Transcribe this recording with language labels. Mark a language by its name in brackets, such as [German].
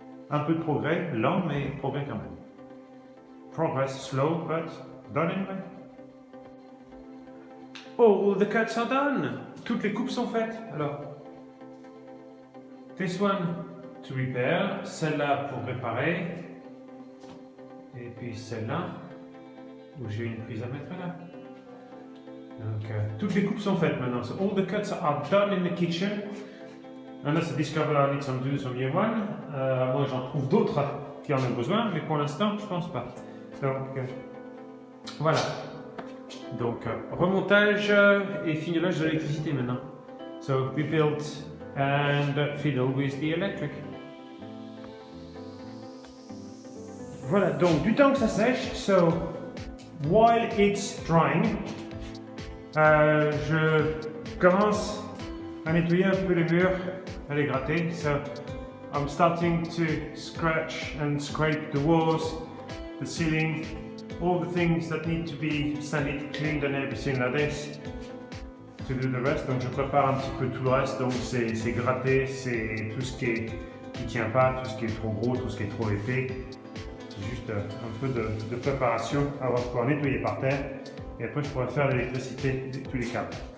[French] Un peu de progrès, lent, mais progrès quand même. [English] Progress slow, but done anyway. All the cuts are done. [French] Toutes les coupes sont faites. Alors, [English] this one to repair, [French] celle-là pour réparer, et puis celle-là où j'ai une prise à mettre là. Donc, toutes les coupes sont faites maintenant. [English] So all the cuts are done in the kitchen. Unless I discover I need some new one. [French] Moi, j'en trouve d'autres qui en ont besoin, mais pour l'instant, je pense pas. Donc, voilà. Donc, remontage et finissage de l'électricité maintenant. [English] So, rebuild and fiddle with the electric. [French] Voilà, donc du temps que ça sèche. [English] So, while it's drying, [French] je commence à nettoyer un peu les murs, à les gratter. [English] So, I'm starting to scratch and scrape the walls, the ceiling, all the things that need to be sanded, cleaned and everything like this to do the rest. [French] Donc je prépare un petit peu tout le reste. Donc c'est gratter, c'est tout ce qui tient pas, tout ce qui est trop gros, tout ce qui est trop épais. C'est juste un peu de préparation avant de pouvoir nettoyer par terre. Et après je pourrai faire l'électricité de tous les câbles.